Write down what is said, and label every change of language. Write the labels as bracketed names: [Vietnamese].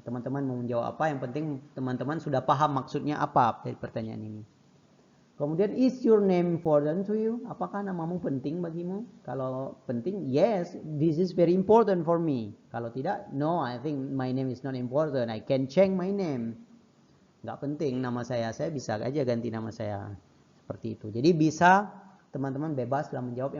[Indonesian] Teman-teman mau menjawab apa, yang penting teman-teman sudah paham maksudnya apa dari pertanyaan ini. Kemudian, [English] is your name important to you? [Indonesian] Apakah namamu penting bagimu? Kalau penting, [English] yes, this is very important for me. [Indonesian] Kalau tidak, [English] no, I think my name is not important. I can change my name. [Indonesian] Nggak penting nama saya bisa aja ganti nama saya. Seperti itu. Jadi bisa teman-teman bebas dalam menjawab.